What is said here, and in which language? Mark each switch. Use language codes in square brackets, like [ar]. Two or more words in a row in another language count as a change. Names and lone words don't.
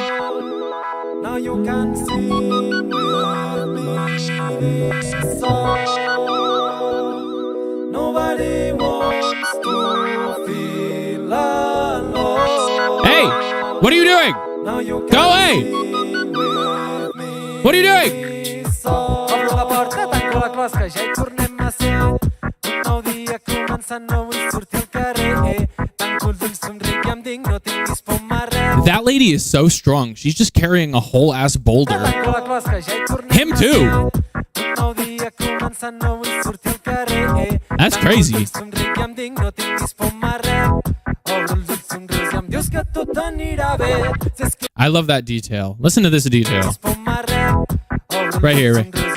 [en] Now you can sing with me this song. Nobody wants to feel alone. Hey, what are you doing? Now you can Go away! What are you doing? [ca] Obro la porta, tanco la closca, ja hi tornem a ser. Un nou dia començant, no vull sortir al carrer. Tanco els ulls, somric i em dic, no tinguis por marrer. [en] That lady is so strong. She's just carrying a whole ass boulder. [ca] Tanco la closca, ja hi tornem [en] Him too. [ca] Un nou dia començant, no vull sortir al carrer. [en] That's crazy. [ca] Tanco els ulls, somric i em dic, no tinguis por marrer. Obro els ulls, somrius i em dius que tot anirà bé. [en] I love that detail. Listen to this detail. Right here, right.